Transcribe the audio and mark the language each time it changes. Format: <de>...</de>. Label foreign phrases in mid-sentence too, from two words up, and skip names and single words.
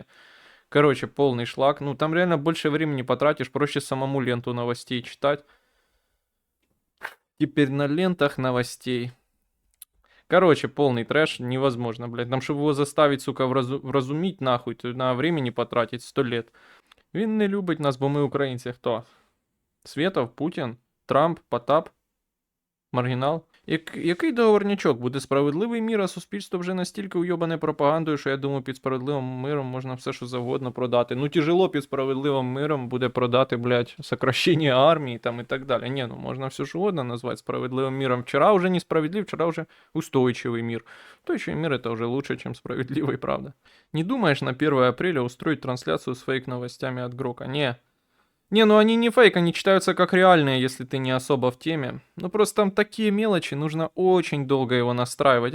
<ru>Короче, полный шлак. Ну, там реально больше времени потратишь, проще самому ленту новостей читать. Теперь на лентах новостей. Короче, полный трэш, невозможно, блядь. Там, чтобы его заставить, сука, вразумить, нахуй, то на времени потратить 100 лет.</ru> <uk>Він не любить нас, бо ми українці. Хто? Светов, Путін, Трамп, Потап, Маргінал. Який договорнячок? Буде справедливий мір, а суспільство вже настільки уйобане пропагандою, що я думаю, під справедливим миром можна все, що завгодно продати. Ну, тяжело під справедливим миром буде продати, блядь, сокращення армії там і так далі. Не, ну можна все що угодно назвати справедливим миром.</uk> <ru>Вчера уже несправедлив, вчера уже устойчивый мир. Устойчивый мир это уже лучше, чем справедливый, правда. Не думаешь на 1 апреля устроить трансляцию с фейк-новостями от Грока? Не. Не, ну они не фейк, они читаются как реальные, если ты не особо в теме. Ну просто там такие мелочи, нужно очень долго его настраивать.</ru>